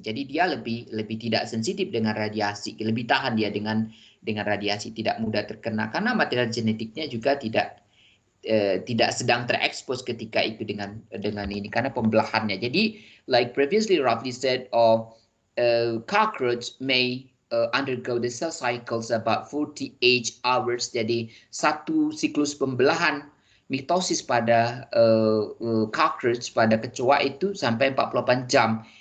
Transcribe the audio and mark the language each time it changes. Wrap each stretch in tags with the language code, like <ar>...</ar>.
<id>Jadi dia lebih tidak sensitif dengan radiasi, lebih tahan dia dengan radiasi, tidak mudah terkena karena material genetiknya juga tidak sedang terekspos ketika itu dengan ini karena pembelahannya.</id> <en>Jadi like previously roughly said, cockroach may undergo the cell cycles about 48 hours.</en> <id>Jadi satu siklus pembelahan mitosis pada cockroach, pada kecoa itu sampai 48 jam.</id>